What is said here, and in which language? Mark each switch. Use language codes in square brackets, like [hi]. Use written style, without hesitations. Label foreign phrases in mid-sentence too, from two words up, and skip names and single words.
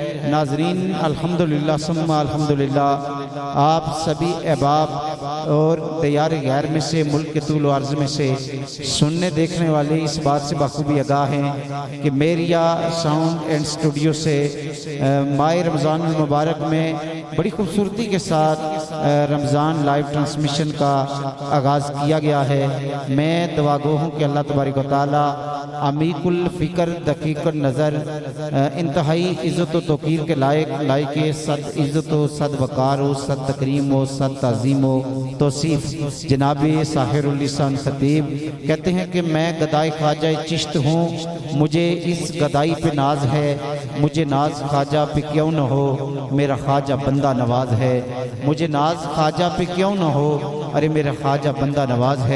[ur] ناظرین [ar] الحمدللہ ثم الحمدللہ، [ur] آپ سبھی احباب اور دیار غیر میں سے، ملک کے طول و عرض میں سے سننے دیکھنے والے اس بات سے بخوبی آگاہ ہیں کہ میریا ساؤنڈ اینڈ اسٹوڈیو سے ماہ رمضان المبارک میں بڑی خوبصورتی کے ساتھ رمضان [en] live transmission [ur] کا آغاز کیا گیا ہے۔ میں دعا گو ہوں کہ اللہ تبارک و تعالی عمیق الفکر دقیق النظر، انتہائی عزت و توقیر کے لائق صد عزت و صد وقار و صد تکریم و صد تعظیم و توصیف جناب ساحر اللسان خطیب کہتے ہیں کہ میں گدائی خواجہ چشت ہوں، مجھے اس گدائی پہ ناز ہے، مجھے ناز خواجہ پہ کیوں نہ ہو، میرا خواجہ بندہ نواز ہے، مجھے ناز خواجہ پہ کیوں نہ ہو، ارے میرا خواجہ بندہ نواز ہے۔